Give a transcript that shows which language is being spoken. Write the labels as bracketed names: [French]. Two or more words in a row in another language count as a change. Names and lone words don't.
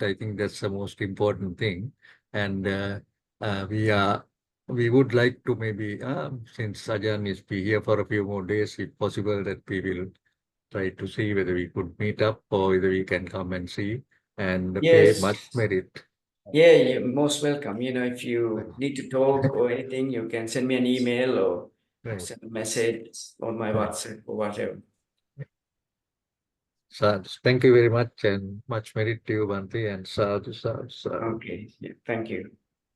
[English] I think that's the most important thing. And we would like to maybe, since Ajahn is be here for a few more days, if possible, that we will try to see whether we could meet up or whether we can come and see and pay Yes. much merit. Yeah, you're most welcome. If you need to talk or anything, you can send me an email or send a message on my WhatsApp or whatever. So, thank you very much and much merit to you, [Pali] Bhante, [English] and [Pali] sadhu, sadhu, sadhu. [English] Okay, yeah, thank you.